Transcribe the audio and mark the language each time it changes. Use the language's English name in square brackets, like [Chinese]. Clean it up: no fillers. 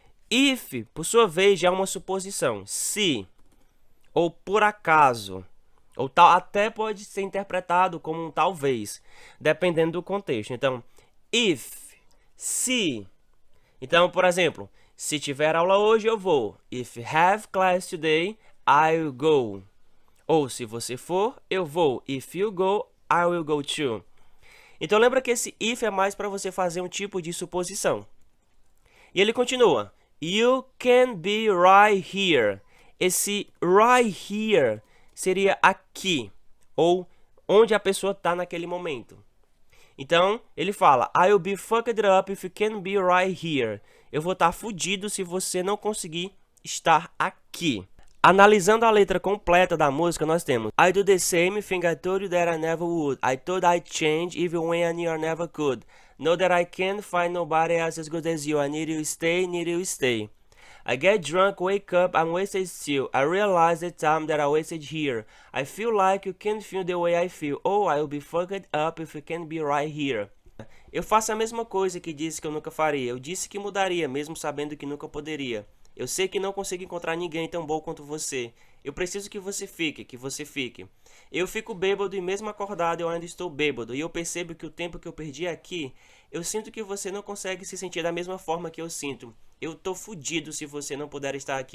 [Portuguese] If, por sua vez, já é uma suposição. Se, ou por acaso, ou tal, até pode ser interpretado como um talvez, dependendo do contexto. Então, if, se. Então, por exemplo, se tiver aula hoje, eu vou. If have class today, I'll go. Ou se você for, eu vou. [English] If you go, I will go too. [Portuguese] Então, lembra que esse if é mais para você fazer um tipo de suposição. E ele continua: [English] You can be right here. [Portuguese] Esse right here seria aqui, ou onde a pessoa está naquele momento. Então, ele fala: [English] I'll be fucked up if you can be right here. [Portuguese] Eu vou estar fudido se você não conseguir estar aqui. Analisando a letra completa da música, nós temos: [English] I do the same thing I told you that I never would. I thought I'd change even when I knew I never could. Know that I can't find nobody else as good as you. I need you stay, need you stay. I get drunk, wake up, I'm wasted still. I realize the time that I wasted here. I feel like you can't feel the way I feel. Oh, I'll be fucked up if you can't be right here. [Portuguese] Eu faço a mesma coisa que disse que eu nunca faria. Eu disse que mudaria, mesmo sabendo que nunca poderia. Eu sei que não consigo encontrar ninguém tão bom quanto você. Eu preciso que você fique, que você fique. Eu fico bêbado e mesmo acordado eu ainda estou bêbado. E eu percebo que o tempo que eu perdi aqui, eu sinto que você não consegue se sentir da mesma forma que eu sinto. Eu tô fudido se você não puder estar aqui.